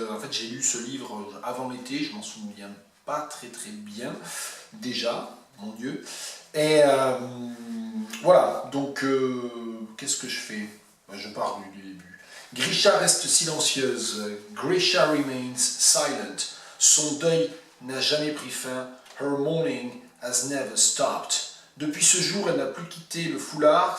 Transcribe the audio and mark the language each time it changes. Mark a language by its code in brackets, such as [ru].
[fr] En fait, j'ai lu ce livre avant l'été, je m'en souviens pas très bien, déjà, mon Dieu. Et voilà, donc qu'est-ce que je fais? Je pars du début. Grisha reste silencieuse. [en] Grisha remains silent. [fr] Son deuil n'a jamais pris fin. [en] Her mourning has never stopped. [fr] Depuis ce jour, elle n'a plus quitté le foulard.